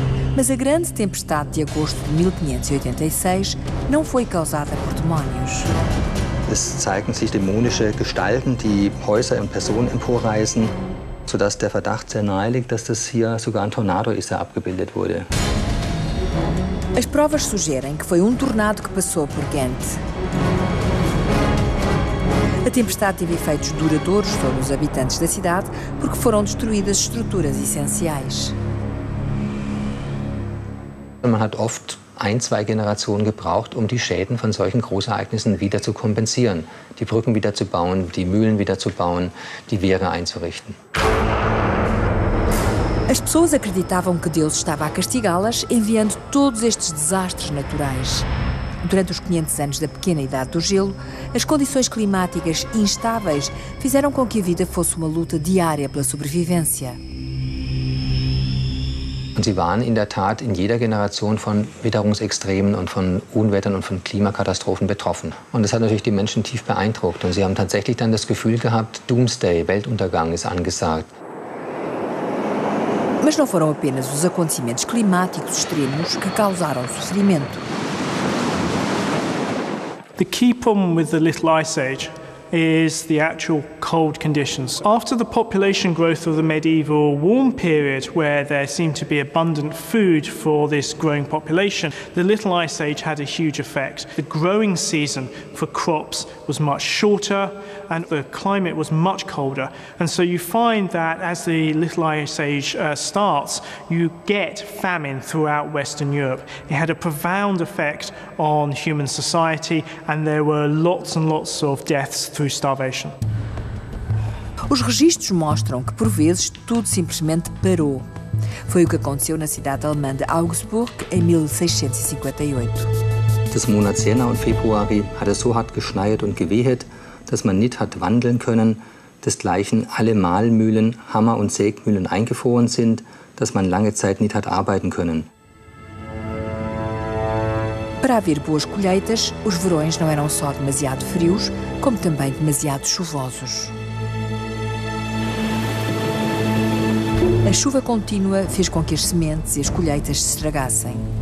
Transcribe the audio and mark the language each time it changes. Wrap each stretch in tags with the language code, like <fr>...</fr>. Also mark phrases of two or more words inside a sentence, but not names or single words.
<pt>Mas a grande tempestade de agosto de 1586 não foi causada por demónios.</pt> <de>Es zeigen sich dämonische Gestalten, die Häuser und Personen emporreißen, sodass der Verdacht sehr nahe liegt, dass das hier sogar ein Tornado ist, der abgebildet wurde.</de> <pt>As provas sugerem que foi um tornado que passou por Ghent. A tempestade teve efeitos duradouros sobre os habitantes da cidade porque foram destruídas estruturas essenciais.</pt> <de>Man hat oft 1-2 Generationen gebraucht, um die Schäden von solchen Großereignissen wieder zu kompensieren. Die Brücken wieder zu bauen, die Mühlen wieder zu bauen, die Wehre einzurichten.</de> <pt>As pessoas acreditavam que Deus estava a castigá-las enviando todos estes desastres naturais. Durante os 500 anos da pequena idade do gelo, as condições climáticas instáveis fizeram com que a vida fosse uma luta diária pela sobrevivência.</pt> <de>Und sie waren in der Tat in jeder Generation von Witterungsextremen und von Unwettern und von Klimakatastrophen betroffen. Und das hat natürlich die Menschen tief beeindruckt. Und sie haben tatsächlich dann das Gefühl gehabt, Doomsday, Weltuntergang ist angesagt.</de> <pt>Mas não foram apenas os acontecimentos climáticos extremos que causaram sofrimento.</pt> <en>The key problem with the Little Ice Age is the actual cold conditions. After the population growth of the medieval warm period, where there seemed to be abundant food for this growing population, the Little Ice Age had a huge effect. The growing season for crops was much shorter and the climate was much colder. And so you find that as the Little Ice Age starts, you get famine throughout Western Europe. It had a profound effect on human society and there were lots and lots of deaths through starvation.</en> <pt>Os registros mostram que, por vezes, tudo simplesmente parou. Foi o que aconteceu na cidade alemã de Augsburg em 1658.</pt> <de>Des Monats Jänner und Februar hat es so hart geschneit und gewehet, dass man nicht hat wandeln können. Desgleichen alle Mahlmühlen, Hammer- und Sägmühlen eingefroren sind, dass man lange Zeit nicht hat arbeiten können.</de> <pt>Para haver boas colheitas, os verões não eram só demasiado frios, como também demasiado chuvosos. A chuva contínua fez com que as sementes e as colheitas se estragassem.</pt>